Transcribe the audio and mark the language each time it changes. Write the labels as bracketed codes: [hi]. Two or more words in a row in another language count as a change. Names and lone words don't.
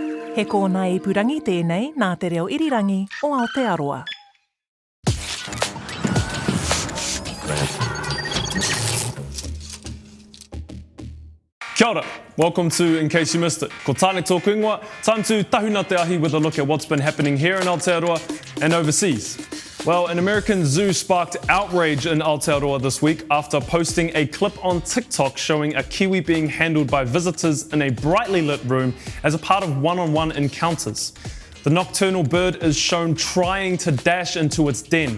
[mi] He kōna ipurangi tēnei nā te reo irirangi o Aotearoa. Kia ora. [en] Welcome to In Case You Missed It. [mi] Ko tāne tōku ingoa, [en] time to [mi] tahuna te ahi [en] with a look at what's been happening here in Aotearoa and overseas. Well, an American zoo sparked outrage in Aotearoa this week after posting a clip on TikTok showing a kiwi being handled by visitors in a brightly lit room as a part of one-on-one encounters. The nocturnal bird is shown trying to dash into its den.